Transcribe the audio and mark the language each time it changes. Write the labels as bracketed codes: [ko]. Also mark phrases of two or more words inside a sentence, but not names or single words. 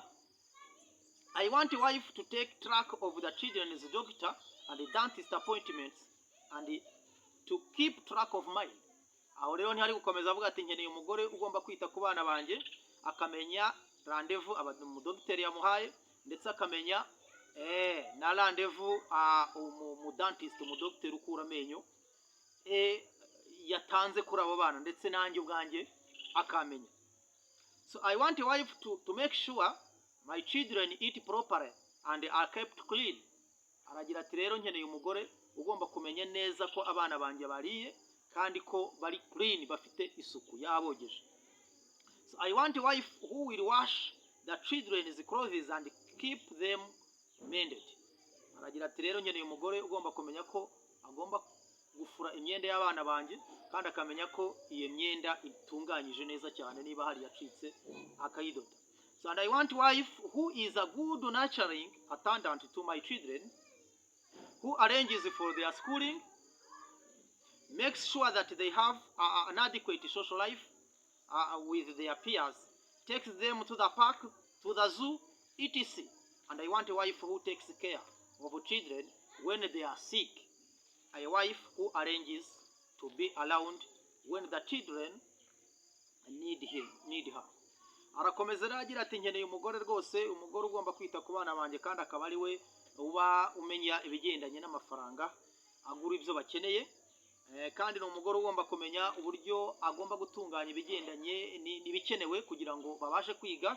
[en] I want a wife to take track of the children's doctor and the dentist appointments and to keep track of mine. [rw] Aho rero ntihari gukomeza avuga ati nkeneye umugore ugomba kwita ku bana banjye, akamenya rendezvous umudogiteri yamuhaye, ndetse akamenya na rendezvous mu dentist, umudogiteri ukura amenyo yatanze kuri abo bana, ndetse nanjye ubwanjye akamenya. [en] So I want a wife to make sure my children eat properly and are kept clean. [rw] Aragira ati rero nkeneye umugore ugomba kumenya neza ko abana banjye bariye kandi ko bari clean, bafite isuku yabogeje. [en] So I want a wife who will wash the children's clothes and keep them mended. [rw] Aragira ati rero nkeneye umugore ugomba kumenya ko agomba gufura imyenda y'abana banjye, kandi akamenya ko iyo myenda itunganyije neza cyane, niba hari yacitse akayidoda. [en] So and I want a wife who is a good nurturing attendant to my children, who arranges for their schooling, makes sure that they have an adequate social life with their peers, takes them to the park, to the zoo, etc. And I want a wife who takes care of children when they are sick, a wife who arranges to be around when the children need her. [rw] Arakomeza agira ati nkeneye umugore rwose, umugore ugomba kwita ku bana banjye kandi akaba ari we uba umenya ibigendanye n'amafaranga agura ibyo bakeneye, kandi ni umugore ugomba kumenya uburyo agomba gutunganya ibigendanye n'ibikenewe kugira ngo babashe kwiga.